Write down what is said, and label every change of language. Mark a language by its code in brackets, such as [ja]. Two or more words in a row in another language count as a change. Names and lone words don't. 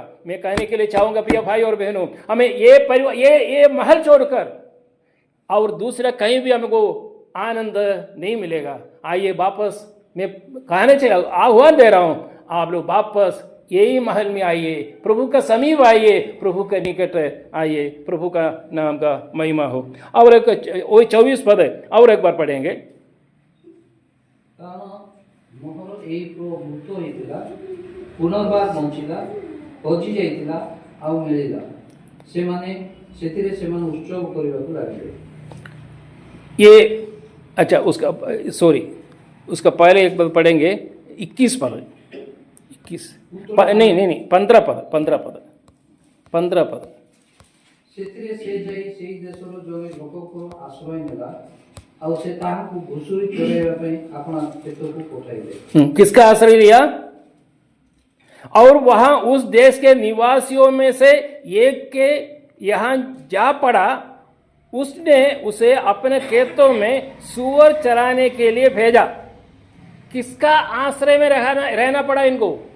[hi] मैं कहने के लिए चाहूंगा प्रिय भाई और बहनों, हमें ये महल छोड़कर और दूसरा कहीं भी हमको आनंद नहीं मिलेगा। आइए वापस, मैं कहने चला आह्वान दे रहा हूं, आप लोग वापस यही महल में आइए, प्रभु का समीप आइए, प्रभु के निकट आइए। प्रभु का नाम का महिमा हो। और एक वही 24 पद है, और एक बार पढ़ेंगे। [or] କାରଣ ମୋହର ଏହି ପୁଅ ମୃତ ହୋଇଥିଲା, ପୁନର୍ବାର ବଞ୍ଚିଲା, ହଜି ଯାଇଥିଲା ଆଉ ମିଳିଲା, ସେଥିରେ ସେମାନେ ଉତ୍ସବ କରିବାକୁ ଲାଗିଲେ। [hi] ये अच्छा, उसका पहले एक पद पढ़ेंगे, 21 पद, 21 नहीं 15 पद। [or] ସେଥିରେ ସେ ଯାଇ ସେହି ଦେଶର ଜଣେ ଲୋକକୁ ଆଶ୍ରୟ ନେଲା, ଆଉ ସେ ତାହାକୁ ଘୁଷୁରି ଚରାଇବା ପାଇଁ ଆପଣା କ୍ଷେତକୁ ପଠାଇଲେ। [hi] किसका आश्रय लिया? और वहां उस देश के निवासियों में से एक के यहां जा पड़ा। उसने उसे अपने खेतों में सूअर चराने के लिए भेजा। किसका आश्रय में रहना पड़ा इनको?